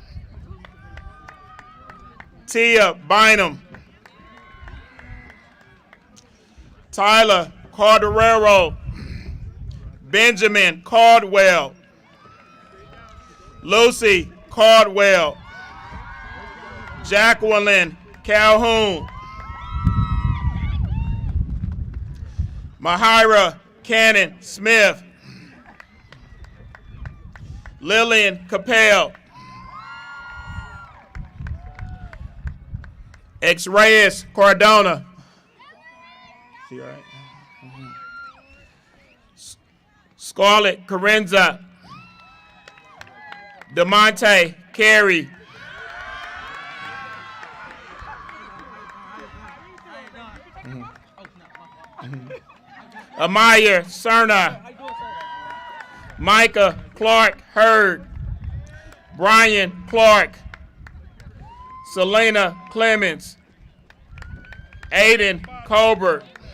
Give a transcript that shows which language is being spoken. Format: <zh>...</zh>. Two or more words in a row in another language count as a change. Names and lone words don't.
<en>Tia Bynum, Tyler Carderero, Benjamin Cardwell, Lucy Cardwell, Jacqueline Calhoun, Mahira Cannon Smith, Lillian Capel, X-Reyes Cardona, see all right? Scarlett Carenza, DeMonte Carey, Amaya Cerna, Micah Clark Hurd, Brian Clark, Selena Clemens, Aiden Colbert,</en>